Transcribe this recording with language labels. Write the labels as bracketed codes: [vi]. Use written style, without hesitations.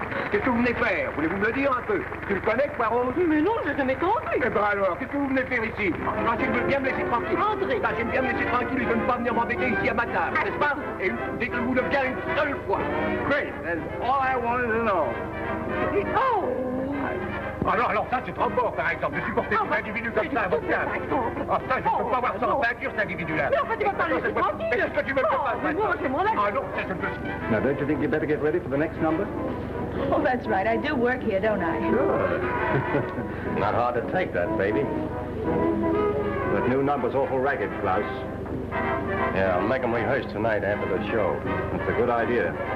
[fr] Qu'est-ce que vous venez faire? Voulez-vous me le dire un peu? Tu le connais, Poirot? Mais non, je ne m'ai compris. Eh ben alors, qu'est-ce que vous venez faire ici? Rachel veut bien me laisser tranquille. André. Rachel veut bien me laisser tranquille et de ne pas venir m'embêter ici à ma table, n'est-ce pas? Et dites-le-vous le bien une seule fois. [en] Great, that's all I wanted to know. Oh! [fr] Alors ça, c'est trop fort, par exemple, de supporter des individus comme ça à votre table. Ah, ça, je ne peux pas voir ça en peinture, cet individu-là. Mais en fait, tu vas pas le laisser tranquille. Mais qu'est-ce que tu veux que je fasse maintenant? Ah non, ça, je ne peux... [en] Now, don't you think you'd better get ready for the next number? Oh, that's right. I do work here, don't I? Sure. Not hard to take that, baby. That new number's awful ragged, Klaus. Yeah, I'll make them rehearse tonight after the show. It's a good idea.